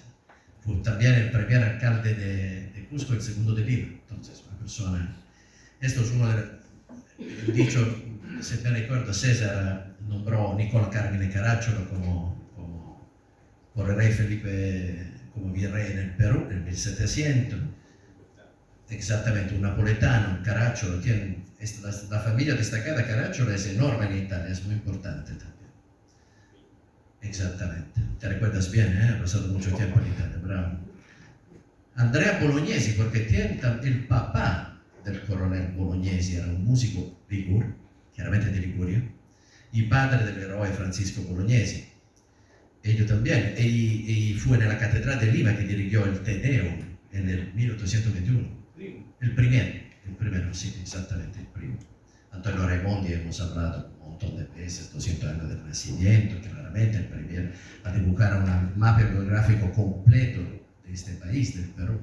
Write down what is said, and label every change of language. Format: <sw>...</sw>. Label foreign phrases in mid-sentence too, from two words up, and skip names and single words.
<es>Fue también el primer alcalde de Cusco, el segundo de Lima, entonces una persona. Esto es uno el dicho, se me recuerdo, César nombró a Nicola Carmine Caracciolo como por el rey Felipe, como virrey en el Perú en 1700. Exactamente, un napoletano, Caracciolo, la familia destacada Caracciolo es enorme en Italia, es muy importante también. Exactamente, te recuerdas bien, ha pasado mucho tiempo en Italia, bravo. Andrea Bolognesi, porque tiene el papá del coronel Bolognesi, era un músico ligure,</es> <it>chiaramente di Liguria,</it> <es>y padre del héroe Francisco Bolognesi. Ellos también, y fue en la Catedral de Lima que dirigió el Te Deum en el 1821. El primero, sí, exactamente el primero. Antonio Raimondi hemos hablado un montón de veces, 200 años del nacimiento, claramente, a dibujar un mapa biográfico completo de este país, del Perú.</es>